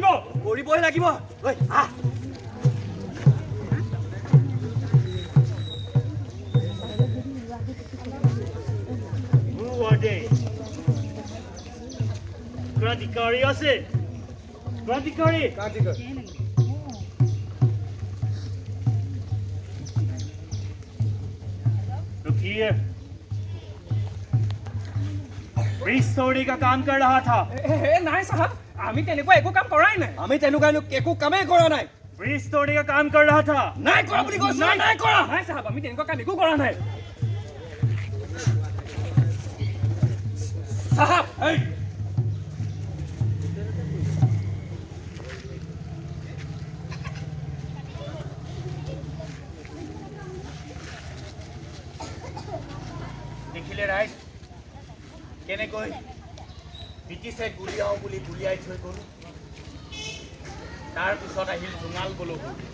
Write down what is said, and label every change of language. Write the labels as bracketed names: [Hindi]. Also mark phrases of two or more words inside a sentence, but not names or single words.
[Assamese] আহ ক্ৰান্তিকাৰী আছে ক্ৰান্তিকাৰী [Hindi] रुकिए ब्रिज तोड़ने का काम कर रहा था [Assamese] নাই সাহেব আমি তেনেকুৱা একো কাম কৰাই নাই আমি তেনেকুৱা একো কামেই কৰা নাই [Hindi] ब्रिज तोड़ने का काम कर रहा था [Assamese] নাই কৰা বুলি কৈছো নাই কৰা নাই সাহেব আমি তেনেকুৱা কাম একো কৰা নাই সাহাব দেখিলে ৰাইজ কেনেকৈ ব্ৰিটিছে গুলিয়াওঁ বুলি গুলিয়াই থৈ গ'ল তাৰপিছত আহিল জোঙাল বলহু